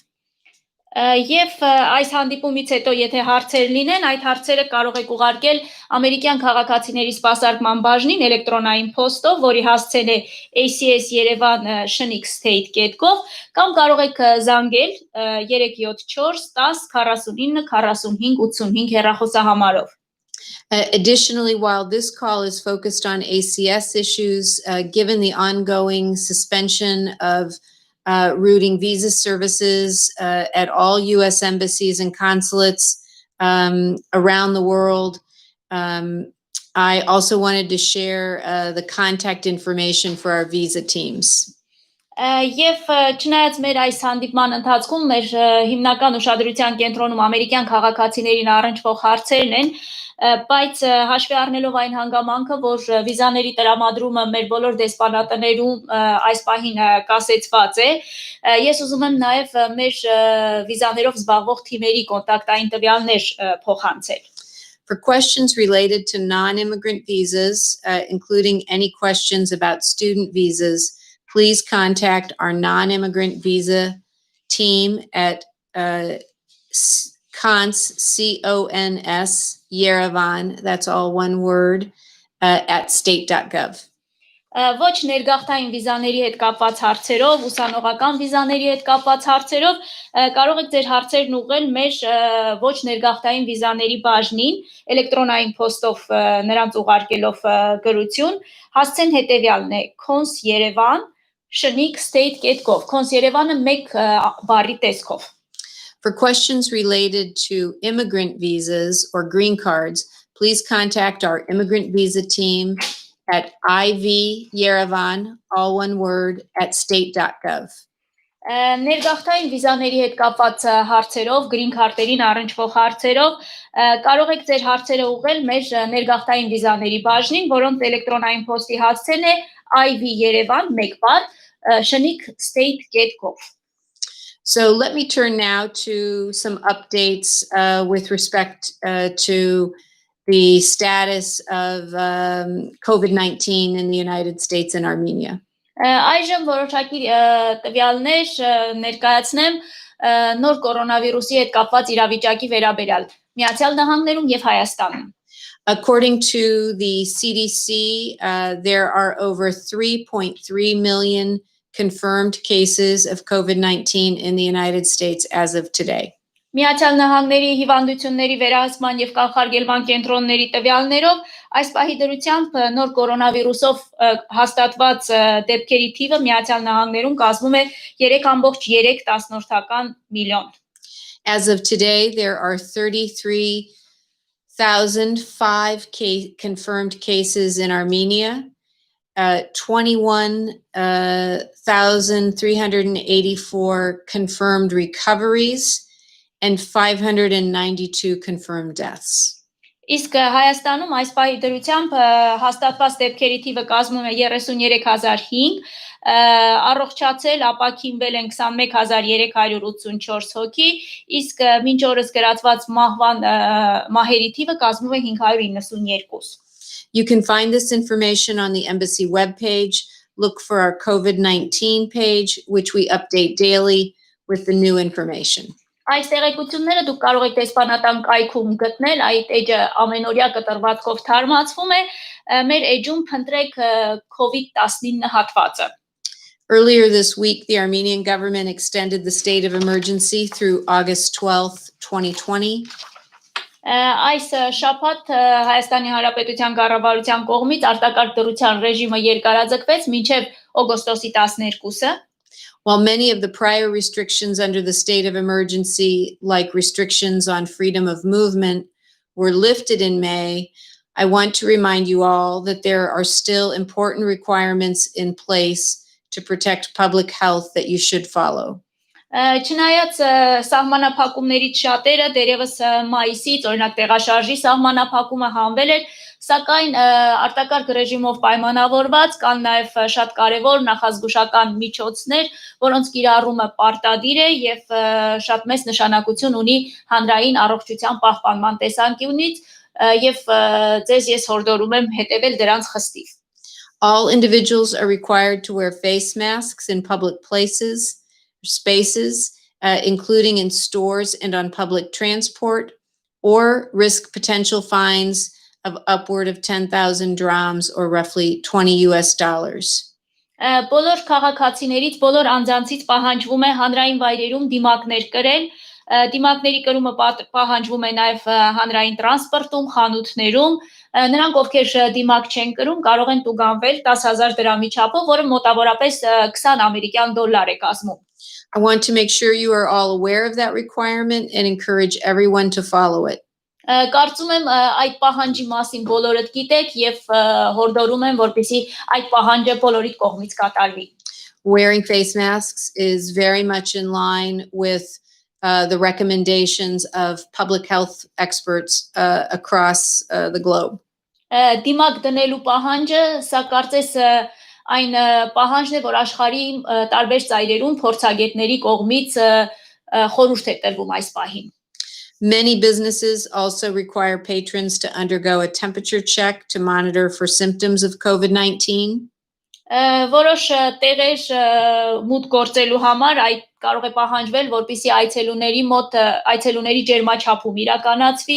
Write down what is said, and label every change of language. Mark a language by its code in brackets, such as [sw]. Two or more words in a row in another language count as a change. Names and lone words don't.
[hy] Եվ այս հանդիպումից հետո, եթե հարցեր լինեն, այդ հարցերը կարող եք ուղարկել ամերիկյան քաղաքացիների սպասարկման բաժնին էլեկտրոնային փոստով, որի հասցեն է ACS Yerevan Shnik State.gov, կամ կարող եք զանգել 374 10 49 45 85 հեռախոսահամարով։ [en] Additionally, while this call is focused on ACS issues, given the ongoing suspension of routing visa services at all U.S. embassies and consulates around the world, I also wanted to share the contact information for our visa teams. [hy] Եվ չնայած մեր այս հանդիպման ընթացքում մեր հիմնական ուշադրության կենտրոնում ամերիկյան քաղաքացիներին առնչվող հարցերն են, բայց հաշվի առնելով այն հանգամանքը, որ վիզաների տրամադրումը մեր բոլոր դեսպանատներում այս պահին կասեցված է, ես ուզում եմ նաև մեր վիզաներով զբաղվող թիմերի կոնտակտային տվյալներ փոխանցել։ [en] For questions related to non-immigrant visas, including any questions about student visas, please contact our non-immigrant visa team at CONS, Yerevan, that's all one word, at state.gov. [hy] Ոչ ներգաղթային վիզաների հետ կապված հարցերով, ուսանողական վիզաների հետ կապված հարցերով կարող եք ձեր հարցերն ուղղել մեր ոչ ներգաղթային վիզաների բաժնին, էլեկտրոնային փոստով նրանց ուղարկելով գրություն, հասցեն հետևյալն է Cons Yerevan Shnik State.gov, Cons Yerevan-ը մեկ բառի տեսքով։ [en] For questions related to immigrant visas or green cards, please contact our immigrant visa team at IV Yerevan, all one word, at state.gov. [hy] Ներգաղթային վիզաների հետ կապված հարցերով, [en] green card- [hy] երին առնչվող հարցերով կարող եք ձեր հարցերը ուղղել մեր ներգաղթային վիզաների բաժնին, որոնց էլեկտրոնային փոստի հասցեն է IV Yerevan, մեկ բառ, Shnik State.gov. [en] So let me turn now to some updates with respect to the status of COVID-19 in the United States and Armenia. [hy] Այժմ որոշակի տվյալներ ներկայացնեմ նոր կորոնավիրուսի հետ կապված իրավիճակի վերաբերյալ Միացյալ Նահանգներում եւ Հայաստանում։ [en] According to the CDC, there are over 3.3 million confirmed cases of COVID-19 in the United States as of today. [hy] Միացյալ Նահանգների հիվանդությունների վերահսկման եւ կանխարգելման կենտրոնների տվյալներով այս պահի դրությամբ նոր կորոնավիրուսով հաստատված դեպքերի թիվը Միացյալ Նահանգներում կազմում է 3.3 միլիոն։ [en] As of today, there are 33,005 confirmed cases in Armenia, 21,384 confirmed recoveries, and 592 confirmed deaths. [hy] Իսկ Հայաստանում այս պահի դրությամբ հաստատված դեպքերի թիվը կազմում է 33005, առողջացել ապաքինվել են 21384 հոգի, իսկ մինչ օրս գրածված մահերի թիվը կազմում է 592. [en] You can find this information on the embassy webpage. Look for our COVID-19 page, which we update daily with the new information. [hy] Այս տեղեկությունները դուք կարող եք դեսպանատան կայքում գտնել, այդ էջը ամենօրյա կտրվածքով թարմացվում է, մեր էջում փնտրեք COVID-19 հատվածը։ [en] Earlier this week, the Armenian government extended the state of emergency through August 12th, 2020. [hy] Այս շաբաթ Հայաստանի Հանրապետության կառավարության կողմից արտակարգ դրության ռեժիմը երկարաձգվեց մինչև օգոստոսի 12-ը։ [en] While many of the prior restrictions under the state of emergency, like restrictions on freedom of movement, were lifted in May, I want to remind you all that there are still important requirements in place to protect public health that you should follow. [hy] Չնայած սահմանափակումներից շատերը դերևս մայիսից, օրինակ տեղաշարժի սահմանափակումը հանվել էր, սակայն արտակարգ ռեժիմով պայմանավորված կան նաև շատ կարևոր նախազգուշական միջոցներ, որոնց կիրառումը պարտադիր է եւ շատ մեծ նշանակություն ունի հանրային առողջության պահպանման տեսանկյունից եւ ձեզ ես հորդորում եմ հետեւել դրանց խստիվ. [en] All individuals are required to wear face masks in public places, spaces, including in stores and on public transport, or risk potential fines of upward of 10,000 drams or roughly $20. [hy] Բոլոր քաղաքացիներից, բոլոր անձանցից պահանջվում է հանրային վայրերում դիմակներ կրել։ Դիմակների կրումը պահանջվում է նաև հանրային տրանսպորտում, խանութներում։ Նրանք, ովքեր դիմակ չեն կրում, կարող են տուգանվել 10,000 դրամի չափով, որը մոտավորապես 20 ամերիկյան դոլար է կազմում։ [en] I want to make sure you are all aware of that requirement and encourage everyone to follow it. [hy] Կարծում եմ այդ պահանջի մասին բոլորդ գիտեք եւ հորդորում եմ, որպեսզի այդ պահանջը բոլորիդ կողմից կատարվի։ [en] Wearing face masks is very much in line with the recommendations of public health experts across the globe. [hy] Դիմակ դնելու պահանջը սա կարծես այն պահանջն է, որ աշխարհի տարբեր ծայրերում փորձագետների կողմից խորհուրդ է տրվում այս պահին։ [en] Many businesses also require patrons to undergo a temperature check to monitor for symptoms of COVID-19. [hy] Որոշ տեղեր մուտք գործելու համար այդ կարող է պահանջվել, որպեսզի այցելուների ջերմաչափում իրականացվի։